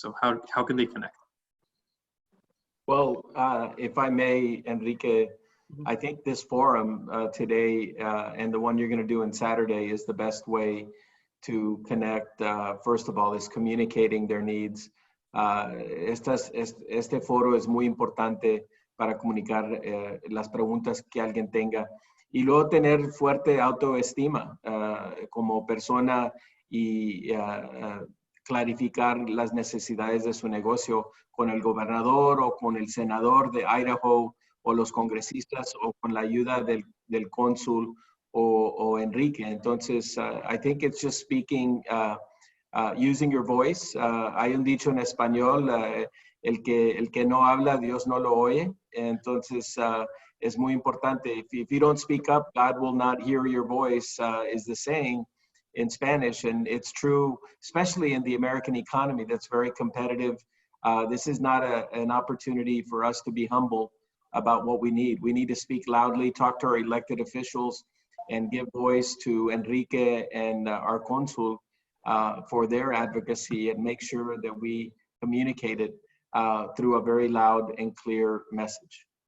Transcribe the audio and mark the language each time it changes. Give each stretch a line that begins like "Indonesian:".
English: So how can they connect? Well, if I may, Enrique, I think this forum today and the one you're going to do on Saturday is the best way to connect. First of all, is communicating their needs.
Spanish: Este foro es muy importante para comunicar las preguntas que alguien tenga y luego tener fuerte autoestima como persona y clarificar las necesidades de su negocio con el gobernador o con el senador de Idaho o los congresistas o con la ayuda del cónsul o Enrique. Entonces,
English: I think it's just speaking, using your voice.
Spanish: Hay un dicho en español, el que no habla, Dios no lo oye. Entonces, es muy importante.
English: If you don't speak up, God will not hear your voice, is the saying in Spanish. And it's true, especially in the American economy that's very competitive. This is not an opportunity for us to be humble about what we need. We need to speak loudly, talk to our elected officials, and give voice to Enrique and our consul for their advocacy, and make sure that we communicate it through a very loud and clear message.